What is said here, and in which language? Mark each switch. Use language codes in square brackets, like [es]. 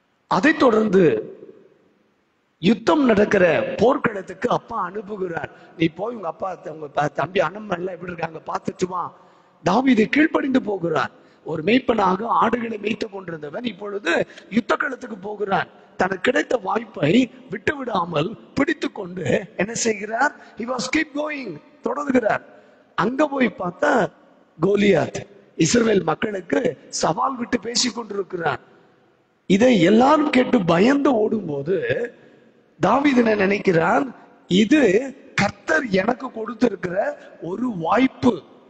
[ta] அதை தொடர்ந்து யுத்தம் நடக்கிற போர்க்களத்துக்கு அப்பா அனுப்புகிறார். நீ போய் உங்க அப்பா உங்க தம்பி அண்ணன் எல்லாம் எப்படி இருக்காங்க பார்த்துட்டு வா. தாவீது கீழ்ப்படிந்து போகிறார். ஒரு மேய்ப்பனாக ஆடுகளை மேய்த்து கொண்டிருந்தவன் இப்பொழுது யுத்த களத்துக்கு போகிறான். தனக்கு கிடைத்த வாய்ப்பை விட்டு விடாமல் பிடித்து கொண்டு என்ன செய்கிறார்? [en] he was keep going, [ta] தொடர்கிறார். அங்க போய் பார்த்தா கோலியாத் இஸ்ரவேல் மக்களுக்கு சவால் விட்டு பேசிக் கொண்டிருக்கிறான். இதை எல்லாரும் கேட்டு பயந்து ஓடும்போது தாவீது நினைக்கிறான், இது கர்த்தர் எனக்கு கொடுத்திருக்கிற ஒரு வாய்ப்பு.